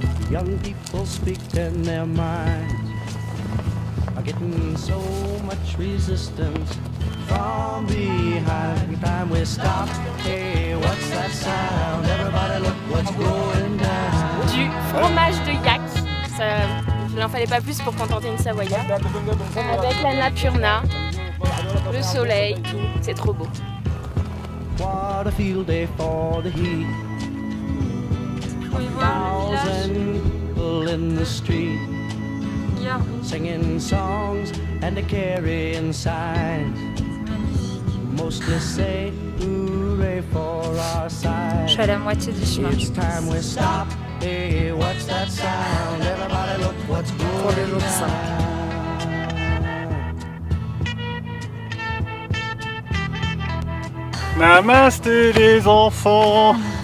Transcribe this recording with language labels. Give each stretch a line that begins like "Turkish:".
English: Young people speaking their minds are getting so much resistance from behind. Every time we stop, hey, what's that sound? Everybody look what's going down.
French: Du fromage de yak, il n'en fallait pas plus pour contenter une Savoyarde. Avec l'Annapurna, le soleil, tout, c'est trop beau.
English: What a field day for the heat.
French: Faut y voir le village.
English: Thousand people in the street,
French: Regarde.
English: singing songs and a carrying signs. Mostly say hooray for our side.
French: Je suis à la moitié du chemin.
English: It's time we stop. Hey, what's that sound? Everybody look what's
French: Pour le jour 5. Namasté les enfants.